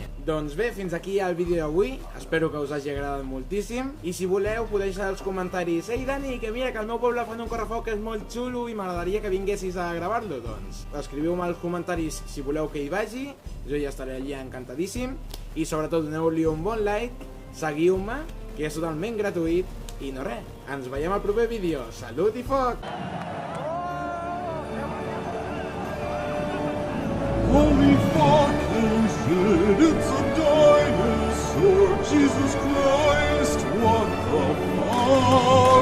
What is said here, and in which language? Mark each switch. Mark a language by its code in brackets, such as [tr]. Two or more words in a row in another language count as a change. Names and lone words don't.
[ca] Doncs bé, fins aquí el vídeo d'avui, espero que us hagi agradat moltíssim i si voleu podeu deixar als comentaris: ei Dani, que mira que al meu poble fan un correfoc que és molt xulo i m'agradaria que vinguessis a gravar-lo. Doncs escriviu-me als comentaris si voleu que hi vagi, jo ja estaré allà encantadíssim i sobretot doneu-li un bon like, seguiu-me, que és totalment gratuït i no res, ens veiem al proper vídeo. Salut i foc! [en] Holy fuck, it's a dinosaur, Jesus Christ, what the fuck?